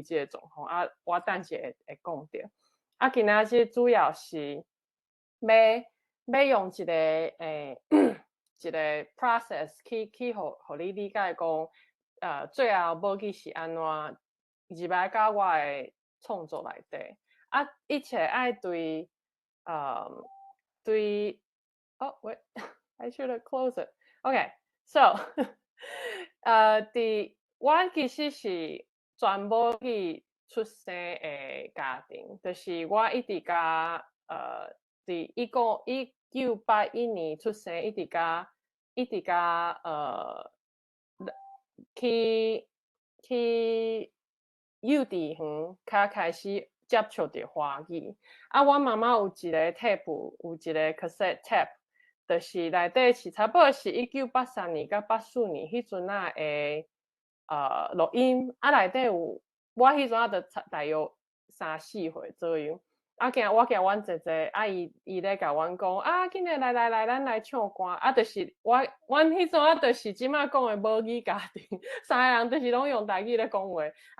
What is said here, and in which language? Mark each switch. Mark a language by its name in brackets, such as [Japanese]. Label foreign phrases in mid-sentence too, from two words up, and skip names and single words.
[Min Nan Chinese] 即个状况我等下会讲到今仔日主要是要用一个一个 process 去互你理解讲最后母语是安怎入来到我的创作内底一切爱对对 [English] wait I should have closed it. Okay, so [Min Nan Chinese] 我其实是全母语出生的家庭，就是我一直甲伫1981年出生，一直甲去幼稚园较开始接触着华语我妈妈有一个 tape， 有一个 [English] cassette tape， [Min Nan Chinese] 就是内底是差不多是1983年到84年迄阵的录音内底有我迄阵就大约3、4岁左右我惊阮姐姐伊咧甲阮讲紧来咱来唱歌就是阮迄阵就是即马讲的母语家庭3个人就是拢用台语咧讲话